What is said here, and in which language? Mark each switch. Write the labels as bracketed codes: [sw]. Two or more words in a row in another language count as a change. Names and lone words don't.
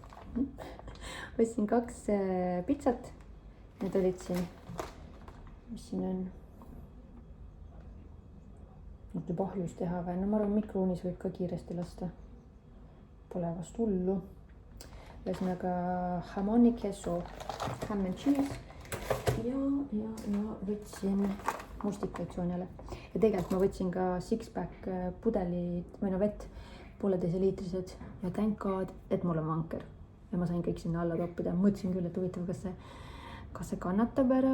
[et] Ostsin 2 pitsat. Need olid siin, mis siin on? Nüüd juba ahjus teha või? Ma arvan, mikrouunis võib ka kiiresti lasta. Pole vast hullu. Ühesõnaga [es] jamon y queso, [en] ham and cheese [et] ja võtsin mustikaid Sonjale. Ja tegelikult ma võtsin ka 6-pack pudelid või vett, 1,5 liitrised ja [en] thank God, [et] et mul on vanker. Ja ma sain kõik sinna alla toppida. Mõtlesin küll, et huvitav, kas see kannatab ära.